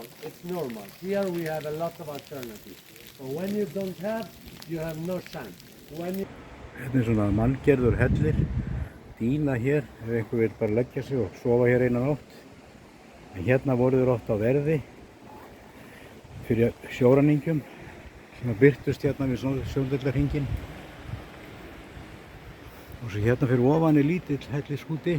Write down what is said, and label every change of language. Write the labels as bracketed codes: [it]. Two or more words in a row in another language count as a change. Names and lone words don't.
[en] It's normal. Here we have a lot of alternatives. But when you don't have, you have no chance. When you... [is] Þetta er svona manngerður hellir, dýna hér, ef einhver vil bara leggja sig og sofa hér eina nótt. En hérna voru þeir oft á verði fyrir sjóræningjum sem birtust hérna við Sjóndellarhringinn. Og svo hérna fyrir ofan er lítill hellisskúti.